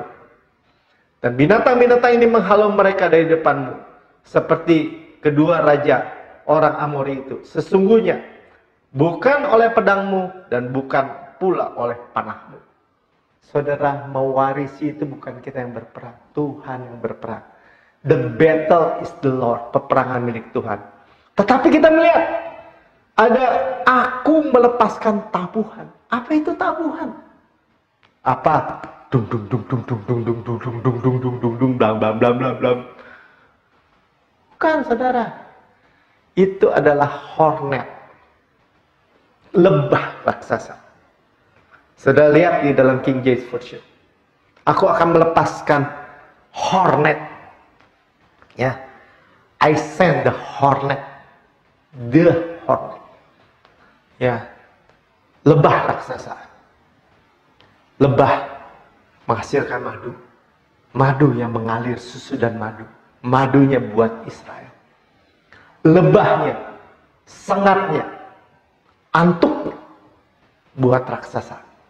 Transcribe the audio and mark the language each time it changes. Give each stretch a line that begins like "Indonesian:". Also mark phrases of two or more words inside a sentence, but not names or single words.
Indonesian: Dan binatang-binatang ini menghalau mereka dari depanmu. Seperti kedua raja orang Amori itu. Sesungguhnya bukan oleh pedangmu dan bukan pula oleh panahmu. Saudara, mewarisi itu bukan kita yang berperang, Tuhan yang berperang.
English: The battle is the Lord,
Indonesian: peperangan milik Tuhan. Tetapi kita melihat ada aku melepaskan tabuhan. Apa itu tabuhan? Apa? Dung dung dung dung dung dung dung dung dung dung dung dung dung dung blam blam blam blam blam. Bukan, saudara. Itu adalah hornet, lebah raksasa. Saudara lihat di dalam King James Version. Aku akan melepaskan hornet. Ya.
English: I send the hornet. The hornet.
Indonesian: Ya. Lebah raksasa. Lebah menghasilkan madu. Madu yang mengalir susu dan madu. Madunya buat Israel. Lebahnya, sengatnya, antuknya buat raksasa.